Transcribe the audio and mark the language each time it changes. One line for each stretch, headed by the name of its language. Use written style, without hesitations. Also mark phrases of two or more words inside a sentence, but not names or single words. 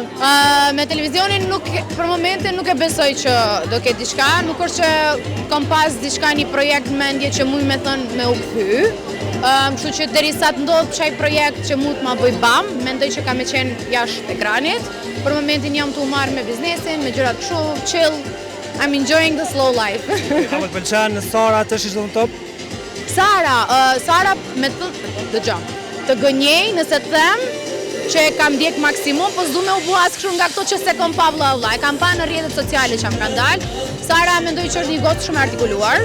Albanian: Me televizionin për momentin nuk e besoj që do ketë diçka, nuk është që kam pas diçka një projekt në mendje që muj me thënë me u kthy. Kështu që derisa të ndodh çaj projekt që mund të ma bëj bam, mendoj që ka me qenë jashtë ekranit. Për momentin jam të u marrë me biznesin, me gjërat kështu, chill.
English: I'm enjoying the slow life.
Albanian: A më të pëlqen Sara të shishtë në top? Sara me të gënjej nëse të them që e kam ndjek maksimum, po s'du me u bua kështu nga këto që se kom pa vlla. E kam pa në rrjetet sociale që më kanë dalë. Sara mendoj që është një gotë shumë artikuluar.